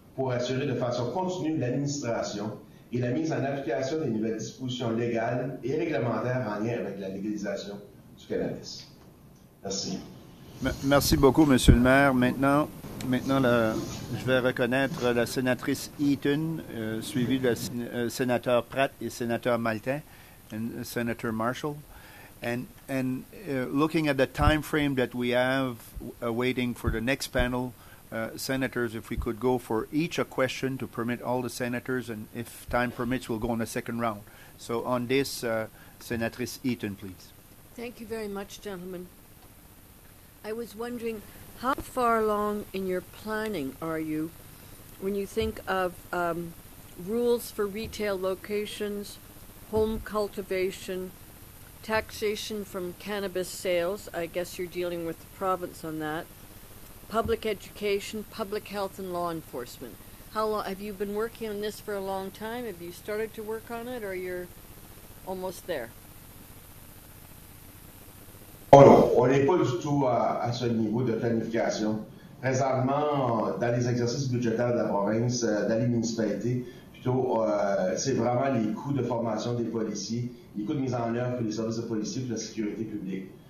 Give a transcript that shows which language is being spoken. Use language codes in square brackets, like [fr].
[fr] pour assurer de façon continue l'administration et la mise en application des nouvelles dispositions légales et réglementaires en lien avec la légalisation du cannabis. Merci. Merci beaucoup, Monsieur le maire. Maintenant, je vais reconnaître la sénatrice Eaton, suivie de sénateur Pratt et sénateur Maltais, [en] and Senator Marshall. And looking at the time frame that we have waiting for the next panel, senators, if we could go for each a question to permit all the senators, and if time permits, we'll go on the second round. So on this, Senatrice Eaton, please. Thank you very much, gentlemen. I was wondering, how far along in your planning are you when you think of rules for retail locations, home cultivation, taxation from cannabis sales? I guess you're dealing with the province on that. Public education, public health, and law enforcement. How long have you been working on this for a long time? Have you started to work on it, or you're almost there? [fr] Oh non, on n'est pas du tout à ce niveau de planification. Présentement, dans les exercices budgétaires de la province, dans les municipalités, plutôt, c'est vraiment les coûts de formation des policiers, les coûts de mise en œuvre pour les services de policiers et pour la sécurité publique.